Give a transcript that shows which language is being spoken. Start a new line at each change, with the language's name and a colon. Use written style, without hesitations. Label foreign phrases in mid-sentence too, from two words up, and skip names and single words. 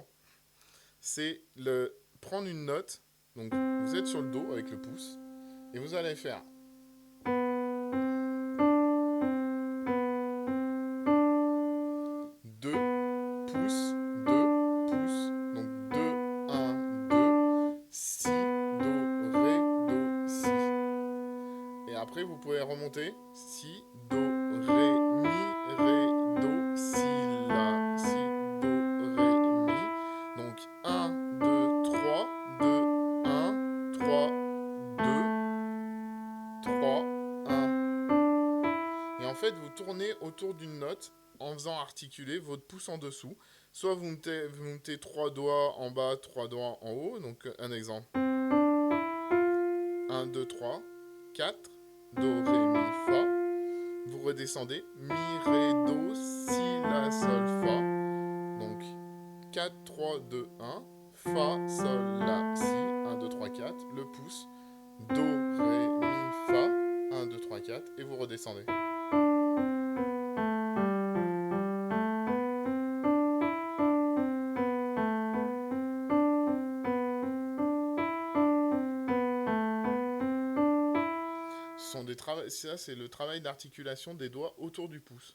French: C'est le prendre une note, donc vous êtes sur le Do avec le pouce, et vous allez faire 2 pouces, 2 pouces, donc 2 1 2 si, do, ré, do, si. Et après, vous pouvez remonter si, do, ré, mi, ré, do, si, la, si, do, ré, mi. Donc 1 2 3 2 1 3 2 3 1. Et en fait, vous tournez autour d'une note en faisant articuler votre pouce en dessous. Soit vous mettez 3 doigts en bas, 3 doigts en haut. Donc un exemple. 1 2 3 4 do, ré, mi, fa. Vous redescendez. Mi, ré, do, si, la, sol, fa. Donc 4, 3, 2, 1. Fa, sol, la, si. 1, 2, 3, 4. Le pouce. Do, ré, mi, fa. 1, 2, 3, 4. Et vous redescendez. Ça, c'est le travail d'articulation des doigts autour du pouce.